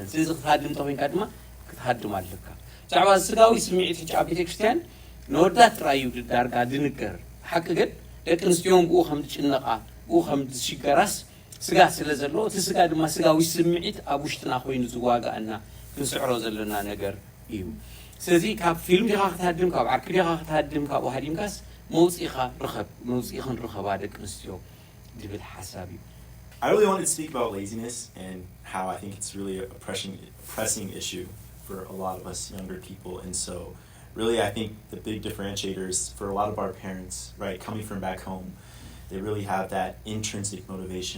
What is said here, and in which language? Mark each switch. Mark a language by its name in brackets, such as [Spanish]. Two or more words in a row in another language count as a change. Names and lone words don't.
[Tigrinya] ስለዚ ክትሃድም ተኾይንካ ድማ ክትሃድም ኣለካ ዛዕባ ስጋዊ ስምዒት ሕጫ ቤተ ክርስቲያን ንወዳት ጥራዩ ዳርጋ ድንገር ሓቂ ግን ደቂ ኣንስትዮን ብኡ ከም ዝጭነቓ ብኡ ከም ዝሽገራስ ስጋ ስለ ዘለዎ እቲ ስጋ ድማ ስጋዊ ስምዒት ኣብ ውሽጥና ኮይኑ ዝዋጋአና ክንስዕሮ ዘለና ነገር እዩ ስለዚ ካብ ፊልም ዲኻ ክትሃድም ካብ ዓርኪ ዲኻ ክትሃድም ካብኡ ሃዲምካስ መውፂኢኻ ርኸብ መውፂኢኽን ርኸባ ደቂ ኣንስትዮ ዝብል ሓሳብ እዩ [English] I really wanted to speak about laziness and how I think it's really a pressing issue for a lot of us younger people. And so really I think the big differentiators for a lot of our parents, right, coming from back home, they really have that intrinsic motivation.